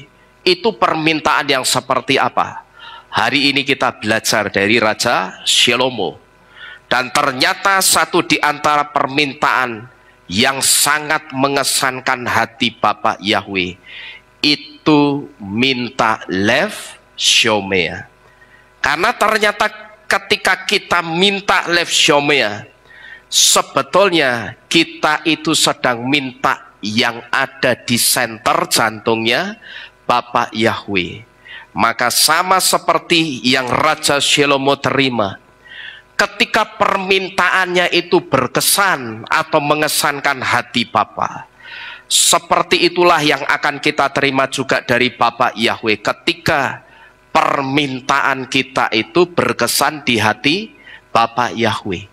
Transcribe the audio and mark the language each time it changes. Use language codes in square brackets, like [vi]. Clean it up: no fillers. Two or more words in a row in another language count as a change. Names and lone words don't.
[id] Itu permintaan yang seperti apa? Hari ini kita belajar dari Raja Shelomo. Dan ternyata satu di antara permintaan yang sangat mengesankan hati Bapak Yahweh, itu minta [he] lev shomea. [id] Karena ternyata ketika kita minta [he] lev shomea, [id] sebetulnya kita itu sedang minta yang ada di senter jantungnya Bapak Yahweh. Maka sama seperti yang Raja Shelomo terima, ketika permintaannya itu berkesan atau mengesankan hati Bapa, seperti itulah yang akan kita terima juga dari Bapak Yahweh ketika permintaan kita itu berkesan di hati Bapak Yahweh.